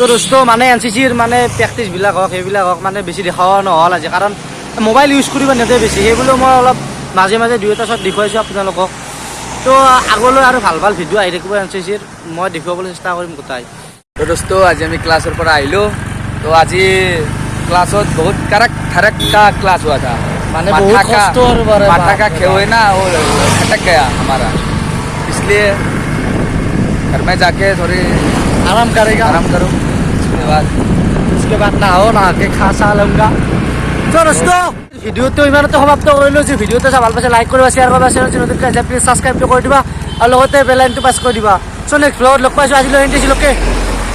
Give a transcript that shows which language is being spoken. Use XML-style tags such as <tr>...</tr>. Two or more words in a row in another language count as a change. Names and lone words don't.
<as>দোস্ত মানে NCCৰ মানে প্ৰেক্টিছবিলাক হওক সেইবিলাক হওক মানে বেছি দেখাৱা নহ'ল আজি কাৰণ</as> <en>mobile use</en> <as>কৰিব নিদিয়ে বেছি সেইবুলিও মই অলপ মাজে মাজে 2-এটা শ্বট দেখুৱাইছোঁ আপোনালোকক তো আগলৈ আৰু ভাল ভাল ভিডিঅ' আহি থাকিব NCCৰ মই দেখুৱাবলৈ চেষ্টা কৰিম গোটাই তো দোস্ত আজি আমি ক্লাছৰ পৰা আহিলোঁ তো আজি ক্লাছত বহুত</as> <hi>कड़क का क्लास हुआ था माने बहुत कष्ट और माथा का खेल है ना वो खटक गया हमारा इसलिए घर में जाके थोड़ी आराम करूँ उसके बाद नहाओ नहा के खा सा लूँगा तो दोस्तों</hi> <as>ভিডিওটো ইমানতে সমাপ্ত কৰিলোঁ যে ভিডিওটো চাই ভাল পাইছে লাইক কৰিবা শ্বেয়াৰ কৰিবা চেনেলটো প্লিজ সাবস্ক্ৰাইব কৰি দিবা আৰু লগতে</as> <en>bell iconটো</en> <as>প্ৰেছ কৰি দিবা সো</as> <en>next blogত</en> <as>লগ পাইছোঁ আজিলৈ এণ্ড দিছিলোঁ</as>